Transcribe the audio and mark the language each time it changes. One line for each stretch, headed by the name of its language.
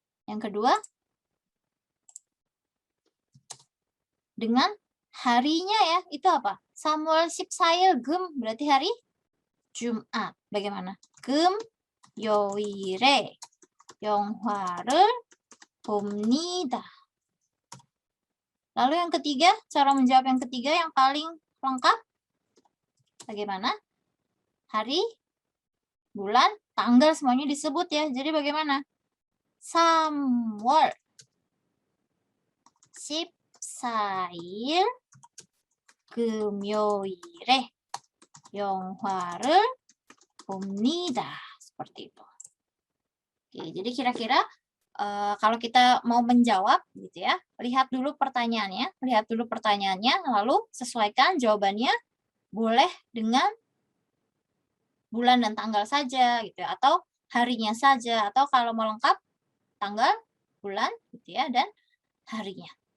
Indonesian: Yang kedua dengan harinya ya. Itu apa?
Korean: 3월 14일
Indonesian: berarti hari Jumat. Bagaimana?
Korean: 금요일에 영화를 봅니다.
Indonesian: Lalu yang ketiga, cara menjawab yang ketiga yang paling lengkap. Bagaimana? Hari, bulan, tanggal semuanya disebut ya. Jadi bagaimana?
Korean: 3월 14일 금요일에 영화를 봅니다.
Indonesian: Seperti itu. Oke, jadi kira-kira kalau kita mau menjawab gitu ya, lihat dulu pertanyaannya, lalu sesuaikan jawabannya boleh dengan bulan dan tanggal saja gitu ya, atau harinya saja, atau kalau mau lengkap tanggal, bulan gitu ya, dan harinya.